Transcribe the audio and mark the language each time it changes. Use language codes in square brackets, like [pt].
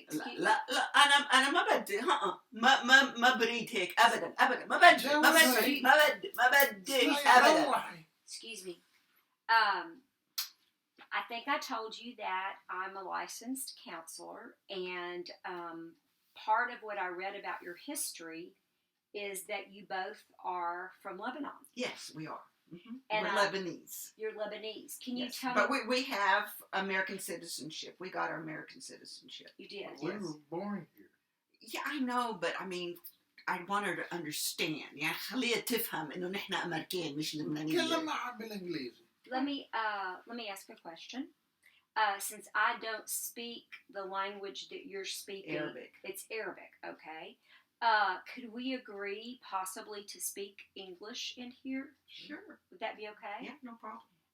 [ar] لا أنا ما بدي ما بريد هيك أبدا ما بدي أبدا. [en] Excuse me. I think I told you that I'm a licensed counselor, and part of what I read about your history is that you both are from Lebanon. Yes, we are. Mm-hmm. And we're Lebanese. You're Lebanese. Can you yes. tell me? But we have American citizenship. We got our American citizenship. You did. We were born here. Yeah, I know, but I mean, I want her to understand. [ar] يعني خليها تفهم إنه نحن أمريكان مش لبنانيين. كلم معها بالإنجليزي. [en] Let me ask a question. Since I don't speak the language that you're speaking, Arabic. It's Arabic, okay? Could we agree possibly to speak English in here? Sure. Would that be okay? Yeah, no problem.